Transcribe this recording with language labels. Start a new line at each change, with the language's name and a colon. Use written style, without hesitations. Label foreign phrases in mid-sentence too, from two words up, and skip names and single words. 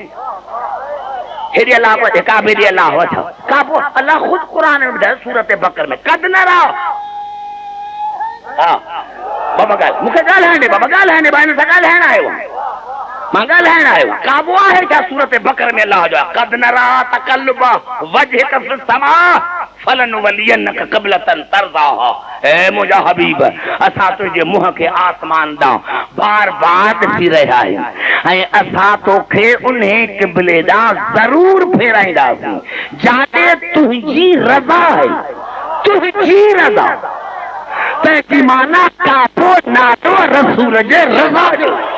Sindhi: हेॾे अलाह कोन्हे काबे ॾे अलाह आहे छा? काबो अलाह ख़ुदि क़ुरान में ॿुधायो सूरत बकर में
Arabic: قد نرى.
Sindhi: हा बाबा ॻाल्हि मूंखे ॻाल्हाइण ॾे बाबा ॻाल्हाइण ॾे हिन सां ॻाल्हाइण आयो मां ॻाल्हाइण आयो काबो आहे छा? सूरत बकर में अलाह जो आहे
Arabic: قد نرى تقلب وجهك في السماء فلنولينك قبلة ترضاها.
Sindhi: ए मुंहिंजा हबीब असां तुंहिंजे मुंहं खे आसमान ॾांहुं बार बार ॾिसी रहिया आहियूं ऐं असां तोखे उन क़िबले ॾांहुं ज़रूर फेराईंदासीं जाते तुंहिंजी रज़ा आहे तुंहिंजी रज़ा तंहिंजी माना काबो नालो रसूल जे रज़ा जो।